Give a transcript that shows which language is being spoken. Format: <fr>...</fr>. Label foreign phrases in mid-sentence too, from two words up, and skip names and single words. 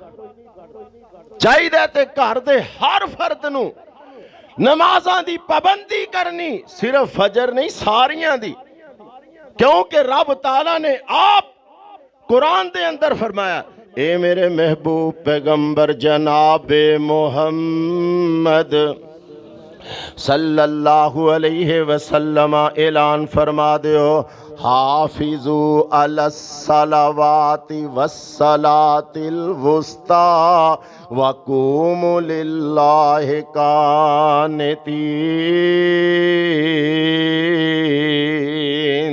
<pa>چاہیے تے گھر دے ہر فرد نوں نمازاں دی پابندی کرنی, صرف فجر نہیں ساریاں دی، کیونکہ رب تعالیٰ نے آپ قرآن دے اندر فرمایا، اے میرے محبوب پیغمبر جنابِ محمد</pa> <ar>صلى الله عليه وسلم</ar> <pa>اعلان فرما دیو,</pa> <ar>حافظوا على الصلوات والصلاة الوسطى وقوموا لله قانتين.</ar>